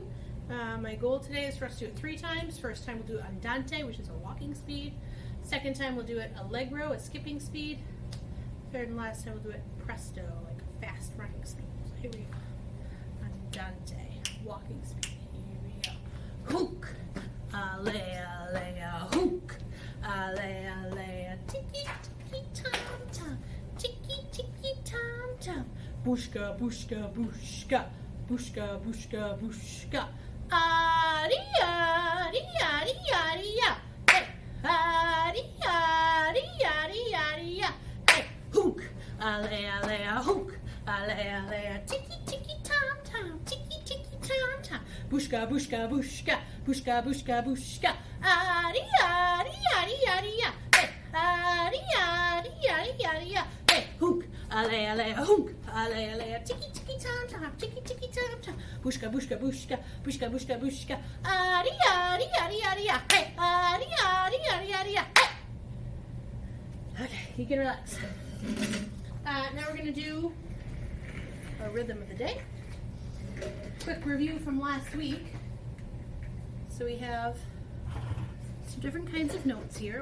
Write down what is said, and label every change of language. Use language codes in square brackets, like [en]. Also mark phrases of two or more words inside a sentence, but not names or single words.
[en] My goal today is for us to do it 3 times. First time we'll do Andante, which is a walking speed. Second time we'll do it Allegro, a skipping speed. Third and last time we'll do it Presto, like a fast running speed. So here we go. Andante, walking speed. Here we go. Hook, alea, alea, hook, alea, alea, tiki, tiki, tom, tom, tiki, tiki, tom, tom. Bushka, bushka, bushka, bushka, bushka, bushka. Aria, aria, aria, aria. Hey, aria, aria, aria, aria. Hey, hook, alea, alea, hook, alea, alea, tiki, tiki, tom, tom, tiki, tiki, tom, tom. Bushka, bushka, bushka, bushka, bushka, bushka. Aria, aria, aria, aria. Hey, aria, aria, aria, aria. Hey, hook, alea, alea, hook, alea, alea, tiki, tiki, tom, tom, tiki, tiki, tom, tom. Bushka, bushka, bushka, bushka, bushka, bushka. Aria, aria, aria, aria. Hey, aria, aria, aria, aria. Hey. Okay, you can relax. Now we're going to do a rhythm of the day. Quick review from last week. So we have some different kinds of notes here.